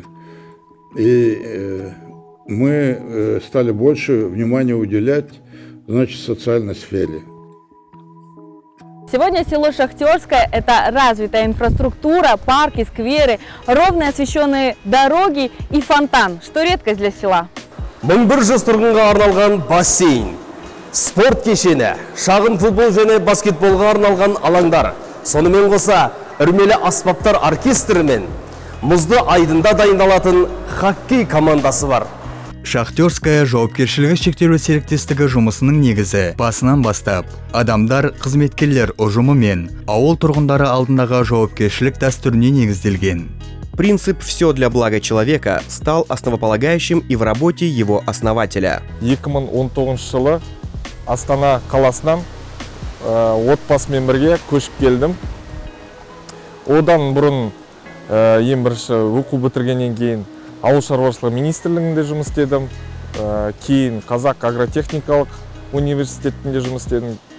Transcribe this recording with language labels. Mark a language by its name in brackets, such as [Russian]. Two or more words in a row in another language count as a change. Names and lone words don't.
[Russian] И мы стали больше внимания уделять, значит, социальной сфере. Сегодня село Шахтерское – это развитая инфраструктура, парки, скверы, ровные освещенные дороги и фонтан, что редкость для села. [Kazakh] 1100 тұрғынға арналған бассейн, спорт кешені, шағын футбол және баскетболға арналған алаңдар, сонымен қоса үрмелі аспаптар оркестрі мен мұзды айдында дайындалатын хоккей командасы бар. Шахтерская жауапкершілігі шектеулі серіктестігі жұмысының негізі басынан бастап, адамдар, қызметкерлер ұжымы мен ауыл тұрғындары алдындағы жауапкершілік дәстүріне негізделген. [Russian] Принцип «все для блага человека» стал основополагающим и в работе его основателя. [Kazakh] 2019 жылы Астана қаласынан отбасымен бірге көшіп келдім. Одан бұрын ең бірінші оқу бітіргеннен кейін ауыл шаруашылығы министрлігінде жұмыс істедім. кейін Қазақ агротехникалық университетінде жұмыс істедім.